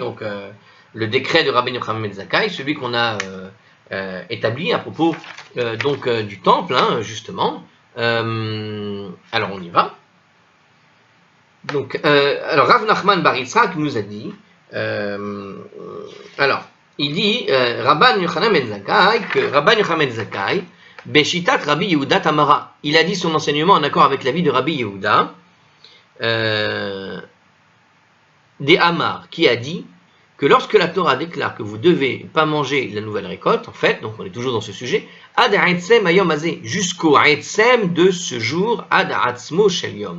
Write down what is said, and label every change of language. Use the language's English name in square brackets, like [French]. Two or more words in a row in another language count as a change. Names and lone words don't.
[French] Donc, le décret de Rabban Yochanan ben Zakkai, celui qu'on a établi à propos du temple, hein, justement. Alors, on y va. Donc, alors Rav Nachman bar Yitzhak nous a dit, il dit Rabban Yochanan ben Zakkai que Rabban Yochanan ben Zakkai [Hebrew] בשיטת רבי יהודה אמרה. [French] Il a dit son enseignement en accord avec l'avis de Rabbi Yehuda des Amar, qui a dit que lorsque la Torah déclare que vous ne devez pas manger la nouvelle récolte, en fait, donc on est toujours dans ce sujet, [Hebrew] עד עצם היום הזה, [French] jusqu'au Ha'etzem de ce jour, [Hebrew] עד עצמו של יום.